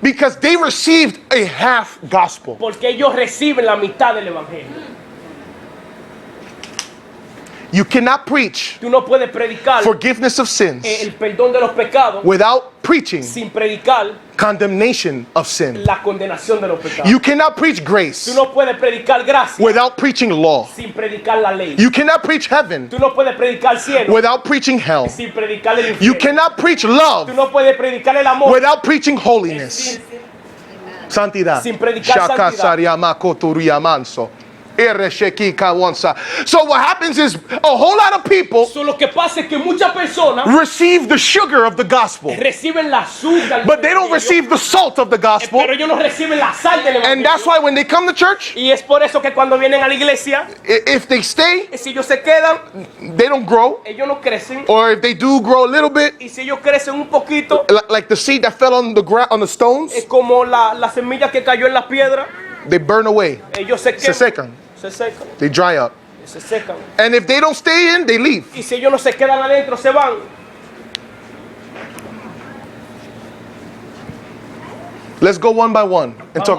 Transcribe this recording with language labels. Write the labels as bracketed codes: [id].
[en] because they received a half gospel. [es] porque ellos reciben la mitad del evangelio. [en] You cannot preach [es] Tú no puedes predicar [en] forgiveness of sins [es] el perdón de los pecados [en] without preaching [es] sin predicar [en] condemnation of sin. [es] la condenación de los pecados. [en] You cannot preach grace [es] Tú no puedes predicar gracia [en] without preaching law. [es] sin predicar la ley. [en] You cannot preach heaven [es] Tú no puedes predicar cielo [en] without preaching hell. [es] sin predicar el [en] You [es] infierno. [en] cannot preach [es] Tú [en] love [es] no puedes predicar el amor [en] without preaching holiness. [es] sin, Santidad. sin predicar Shaka santidad. sariyama koturiyamanso. [en] So what happens is a whole lot of people So, [es] lo que pasa es que muchas personas [en] receive the sugar of the gospel, [es] reciben la azúcar, [en] but they don't receive the salt of the gospel. [es] pero ellos no reciben la sal del [en] And that's [es] evangelio. [en] why when they come to church, [es] Y es por eso que cuando vienen a la iglesia, [en] if they stay, [es] si ellos se quedan, [en] they don't grow. [es] ellos no crecen. [en] Or if they do grow a little bit, [es] Y si ellos crecen un poquito, [en] like the seed that fell on the ground, on the stones, [es] es como la semilla que cayó en la piedra. [en] they burn away. [es] Ellos se Se queman, secan. se secan, [en] They dry up. [es] se secan. [en] And if they don't stay in, they leave. [es] Y si ellos no se quedan adentro, se van. [en] Let's go one by one and talk